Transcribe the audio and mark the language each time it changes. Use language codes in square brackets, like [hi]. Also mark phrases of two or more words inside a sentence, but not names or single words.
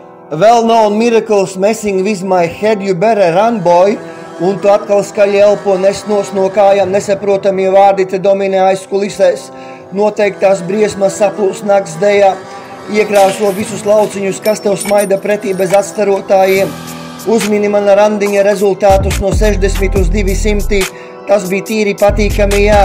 [en] well-known miracles messing with my head, you better run, boy. [lv] Un tu atkal skaļi elpo, nesnos no kājām, nesaprotamie vārdi te dominē aizkulisēs. Noteiktās briesmas saplūs nakts dejā, iekrāso visus lauciņus, kas tev smaida pretī bez atstarotājiem. Uzmini mana randiņa rezultātus no 60 uz 200, tas bija tīri patīkami, jā.